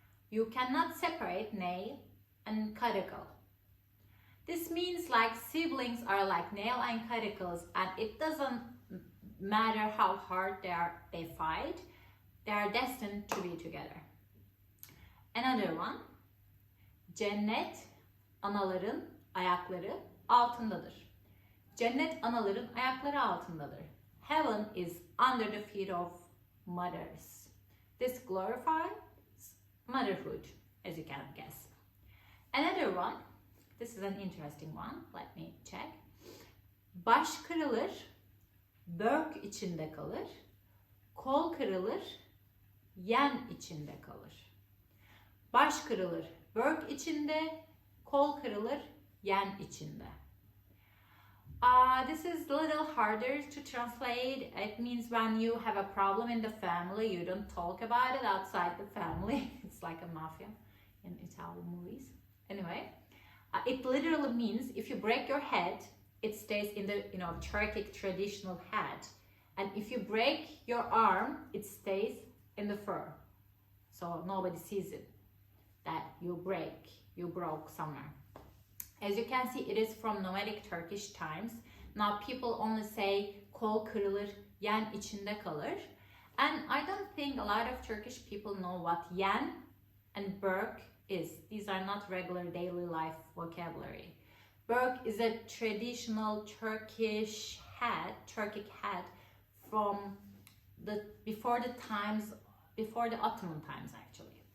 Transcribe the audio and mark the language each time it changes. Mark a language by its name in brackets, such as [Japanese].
[English] You cannot separate nail and cuticle. This means like siblings are like nail and cuticles, and it doesn't matter how hard they fight, they are destined to be together. Another one. [Turkish] Cennet anaların ayakları altındadır. Cennet anaların ayakları altındadır. [English] Heaven is under the feet of mothers. This glorifies motherhood, as you can guess. Another one, this is an interesting one, let me check. [Turkish] Baş kırılır, börk içinde kalır. Kol kırılır, yen içinde kalır. Baş kırılır, börk içinde, kol kırılır, yen içinde. [English] This is a little harder to translate. It means when you have a problem in the family, you don't talk about it outside the family. It's like a mafia in Italian movies. Anyway, it literally means if you break your head, it stays in the Turkic traditional head. And if you break your arm, it stays in the fur. So nobody sees it, that you broke somewhere. As you can see, it is from nomadic Turkish times. Now people only say [Turkish] kol kırılır, yen içinde kalır. [English] And I don't think a lot of Turkish people know what yen and börk is. These are not regular daily life vocabulary. Börk is a traditional Turkic hat from before the Ottoman times actually.